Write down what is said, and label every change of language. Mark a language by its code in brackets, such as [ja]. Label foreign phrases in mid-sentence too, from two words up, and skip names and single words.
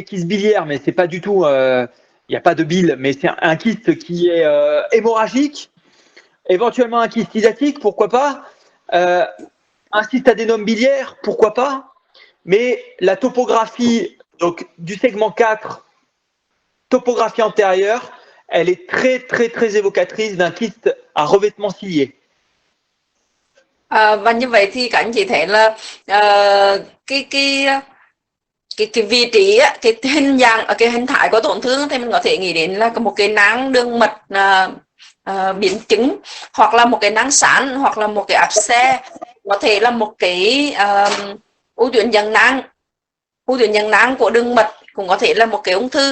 [fr] kyste biliaire, mais c'est pas du tout, il n'y a pas de bile, mais c'est un kyste qui est hémorragique, éventuellement un kyste hydatique, pourquoi pas, un cystadénome biliaire, pourquoi pas, mais la topographie donc, du segment 4, topographie antérieure, elle est très, très, très évocatrice d'un kyste à revêtement cilié. [vi] Và như vậy thì các anh chị thấy là cái vị trí, cái hình dạng, cái hình thái của tổn thương thì mình có thể nghĩ đến là một cái nang đường mật biến chứng, hoặc là một cái nang sán, hoặc là một cái áp xe, có thể là một cái u tuyến giang nang của đường mật, cũng có thể là một cái ung thư.